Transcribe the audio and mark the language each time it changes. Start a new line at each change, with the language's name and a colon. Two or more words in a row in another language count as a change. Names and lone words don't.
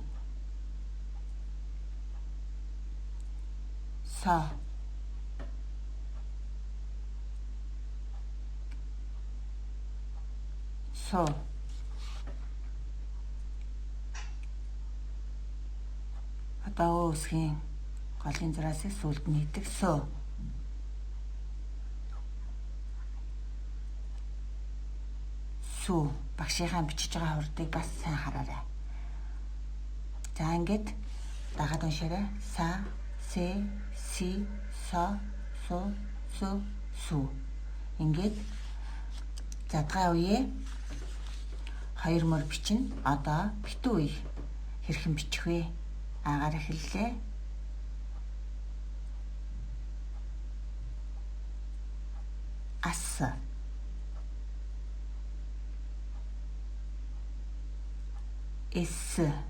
Mongolian: Са Со одоо үсгийн голын зураас сүүлд нь хийдэг сөө. Сүү багшийнхаа бичиж байгаа хурдыг бас сайн хараарай. За ингээд дагаад уншаарай. Са се, си, со, су, су, су. Ингээд задгай үе хоёр мөр бичнэ. Одоо битүү үе хэрхэн бичих вэ? Агаар эхэллээ. Ас, эс,